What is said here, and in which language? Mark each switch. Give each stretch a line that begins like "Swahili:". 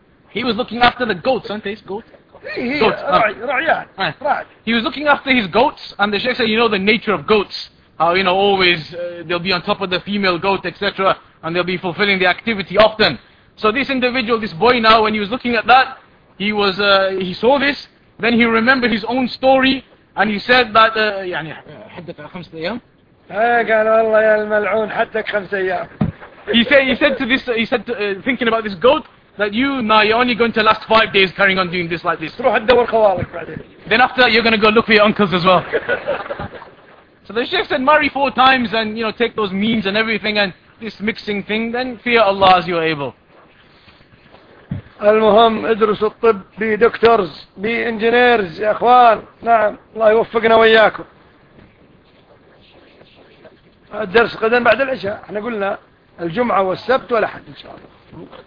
English: He was looking after the goats, aren't they? Goats? He was looking after his goats, and the sheikh said, you know the nature of goats, how, you know, always they'll be on top of the female goat, etc., and they'll be fulfilling the activity often. So this individual, this boy now, when he was looking at that, he saw this, then he remembered his own story, and he said that,
Arabic: يعني حدث خمسة أيام. قال والله يا الملعون حدث خمسة أيام.
English: He said, thinking about this goat, that you now you're only going to last 5 days carrying on doing this like this. Then after that you're going to go look for your uncles as well. So the sheikh said, marry 4 times and, you know, take those means and everything and this mixing thing, then fear Allah as you are able.
Arabic: المهم ادرسوا الطب
English: be doctors be engineers
Arabic: يا اخوان. نعم الله يوفقنا وياكم. الدرس غدا بعد العشاء، احنا قلنا الجمعة والسبت والأحد إن شاء الله.